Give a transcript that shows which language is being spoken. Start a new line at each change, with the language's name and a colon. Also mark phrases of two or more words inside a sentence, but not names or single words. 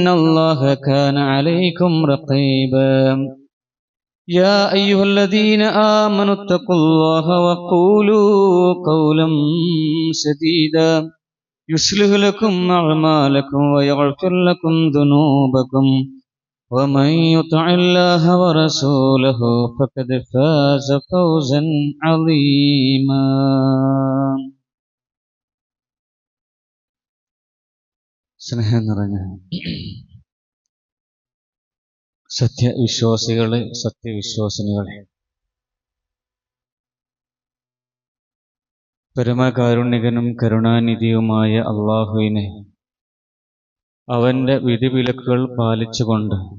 Arabic: الله كان عليكم رقيبا يا أيها الذين آمنوا اتقوا الله وقولوا قولا سديدا يصلح لكم أعمالكم ويغفر لكم ذنوبكم ومن يطع الله ورسوله فقد فاز فوزا عظيما
Malayalam: സ്നേഹം നിറഞ്ഞ സത്യവിശ്വാസികളെ, സത്യവിശ്വാസിനികളെ, പരമകാരുണികനും കരുണാനിധിയുമായ അള്ളാഹുവിനെ അവന്റെ വിധിവിലക്കുകൾ പാലിച്ചുകൊണ്ട്